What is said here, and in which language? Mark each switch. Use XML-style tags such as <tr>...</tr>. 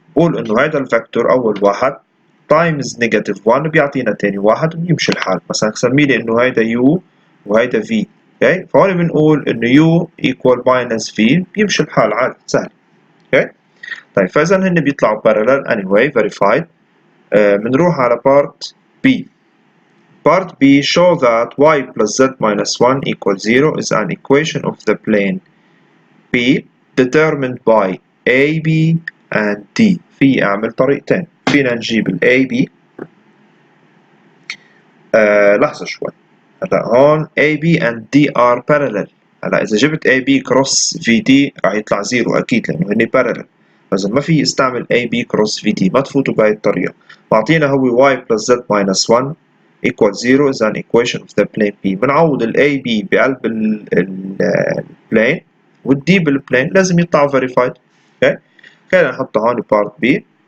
<ar>بقول انه هيدا الفاكتور اول واحد تايمز نيجاتيف 1 بيعطينا تاني واحد وبيمشي الحال. مثلا سمي لي انه هيدا يو وهيدا في. اوكي، فهون بنقول انه يو ايكوال ماينس في، بيمشي الحال عادي سهل. اوكي، طيب فاذا هن بيطلعوا</ar> <en>parallel anyway verified.</en> <ar>بنروح على part B.</ar> <en>Part B show that y plus z minus 1 equals 0 is an equation of the plane B determined by AB and D.</en> <ar>في أعمل طريقتين. فينا نجيب ال AB. لحظة شوي. هلا هون</ar> <en>AB and D are parallel.</en> <ar>هلا إذا جبت</ar> <en>AB cross VD</en> <ar>راح يطلع 0 أكيد لأنه هني parallel. فإذا ما في استعمل</ar> <en>AB cross VD،</en> <ar>ما تفوتوا بهاي الطريقة. معطينا هو</ar> <en>y plus z minus 1 equal 0 is an equation of the plane B.</en> <ar>بنعوض ال AB بقلب البلين والدي بالبلين لازم يطلعوا verified. اوكي، خلينا نحطها هون part B.</ar>